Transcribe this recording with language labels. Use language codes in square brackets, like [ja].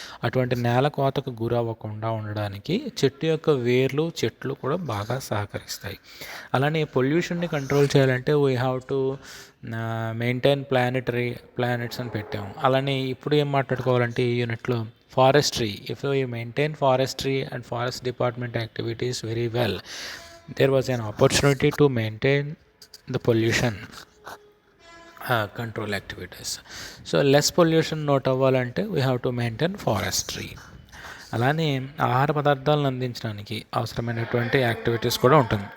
[te] అటువంటి నేల కోతకు గురవ్వకుండా ఉండడానికి చెట్టు యొక్క వేర్లు, చెట్లు కూడా బాగా సహకరిస్తాయి. అలానే పొల్యూషన్ని కంట్రోల్ చేయాలంటే [en] we have to maintain planets [te] అని పెట్టాము. అలానే ఇప్పుడు ఏం మాట్లాడుకోవాలంటే ఈ యూనిట్లో forestry. [en] If we maintain forestry and forest department activities very well, there was an opportunity to maintain the pollution control activities. So less pollution note [te] అవ్వాలంటే [en] we have to maintain forestry. [te] అలానే ఆహార పదార్థాలను అందించడానికి అవసరమైనటువంటి యాక్టివిటీస్ కూడా ఉంటుంది.